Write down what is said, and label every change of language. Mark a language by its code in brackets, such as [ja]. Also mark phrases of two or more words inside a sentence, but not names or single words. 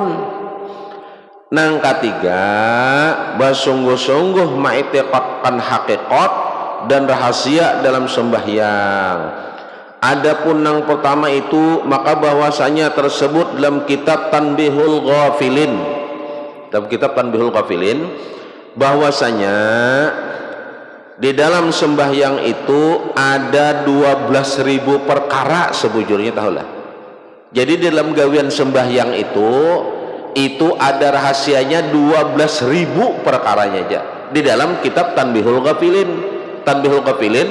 [bjn] Nang ketiga, bersungguh-sungguh ma'itiqadkan hakikat dan rahasia dalam sembahyang. Adapun yang pertama itu, maka bahwasanya tersebut dalam kitab Tanbihul Ghafilin, bahwasanya di dalam sembahyang itu ada 12.000 perkara sebujurnya, tahulah. Jadi di dalam gawian sembahyang itu ada rahasianya 12.000 perkaranya aja di dalam kitab Tanbihul Ghafilin.